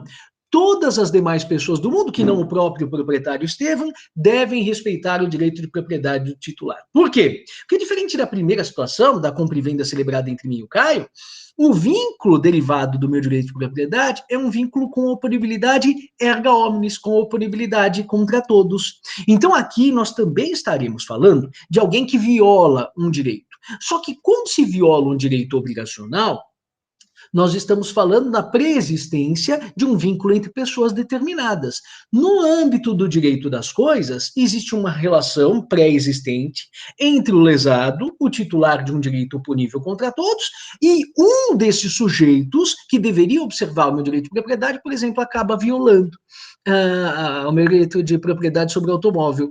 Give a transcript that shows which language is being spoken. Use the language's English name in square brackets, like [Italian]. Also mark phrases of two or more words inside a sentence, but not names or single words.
[Portuguese] Todas as demais pessoas do mundo, que não o próprio proprietário Estevão, devem respeitar o direito de propriedade do titular. Por quê? Porque, diferente da primeira situação, da compra e venda celebrada entre mim e o Caio, o vínculo derivado do meu direito de propriedade é um vínculo com oponibilidade [Latin] erga omnes, [Portuguese] com oponibilidade contra todos. Então, aqui nós também estaremos falando de alguém que viola um direito. Só que quando se viola um direito obrigacional, nós estamos falando da preexistência de um vínculo entre pessoas determinadas. No âmbito do direito das coisas, existe uma relação pré-existente entre o lesado, o titular de um direito oponível contra todos, e um desses sujeitos que deveria observar o meu direito de propriedade, por exemplo, acaba violando o meu direito de propriedade sobre o automóvel.